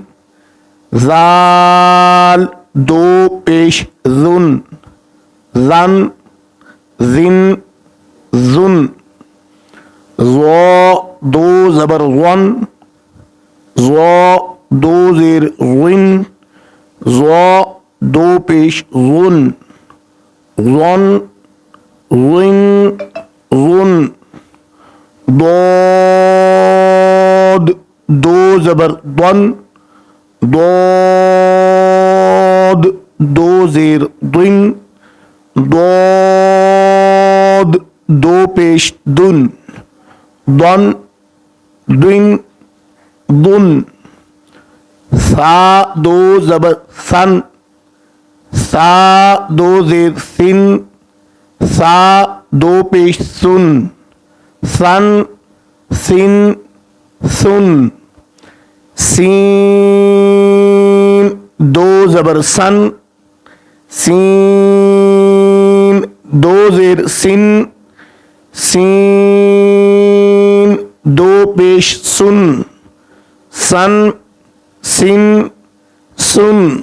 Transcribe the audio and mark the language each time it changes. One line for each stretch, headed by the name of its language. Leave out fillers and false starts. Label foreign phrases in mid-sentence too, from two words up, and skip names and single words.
Kashmiri: ज़ाल दो पेश जुन, जन जिन जुन, ज़ो दो ज़बर वन, ज़ो दो ज़ेर विन, ज़ो दो पेश वन, वन विन वन, दोद दो ज़बर दन, दोद दो ज़ेर दिन, दोद दो पेश दुन, दन दिन दुन, सा दो ज़बर सन, सा दो ज़ेर सिन, सा दो पेश सुन, सन सिन सुन, सीन दो ज़बर सन, सीन दो ज़ेर सिन, सीन दो पेश सुन, सन सिन सुन,